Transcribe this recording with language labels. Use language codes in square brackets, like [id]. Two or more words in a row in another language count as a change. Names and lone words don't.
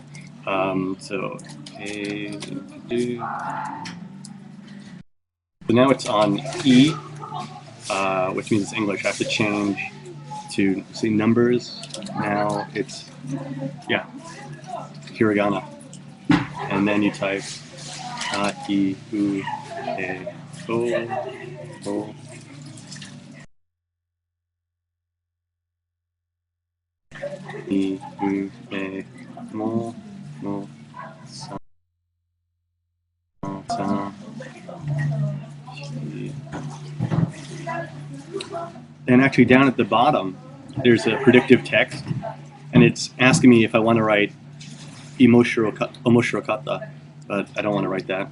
[en] So now it's on E, which means it's English. I have to change to see numbers. Now it's hiragana, and then you type A, I, U, E, O. I, U, E, Mo, Sa, Sa, Shi. And actually down at the bottom, there's a predictive text, and it's asking me if I want to write omoshirokata, but I don't want to write that.